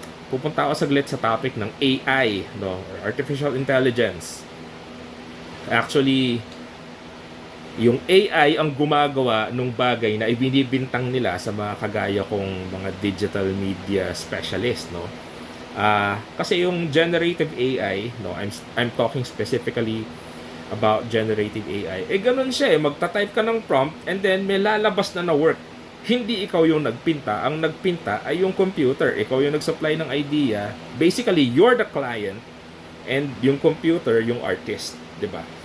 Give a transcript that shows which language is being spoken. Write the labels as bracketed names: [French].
[Filipino] Pupunta ako saglit sa topic ng AI, no? Or artificial intelligence. Actually, yung AI ang gumagawa ng bagay na ibinibintang nila sa mga kagaya kong mga digital media specialist, no? [English] Kasi yung generative AI, no, I'm talking specifically about generative AI. [Filipino] Ganun siya magta-type ka ng prompt and then may lalabas na work. Hindi ikaw yung nagpinta, ang nagpinta ay yung computer. Ikaw yung nag-supply ng idea. [English] Basically, you're the client and yung computer yung artist, 'di ba?